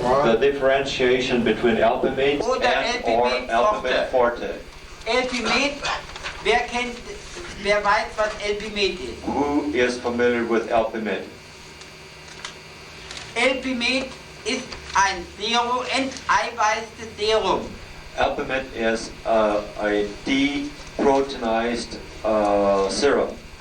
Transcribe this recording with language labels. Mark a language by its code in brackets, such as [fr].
[en] The differentiation between Elpimid [de] Oder [en] or Elpimid Elpimid Forte. [de] Elpimet, wer weiß, was Elpimet ist? [en] Who is familiar with Elpimid? [de] Elpimet ist ein enteiweißtes Serum. [en] Elpimid is a deproteinized serum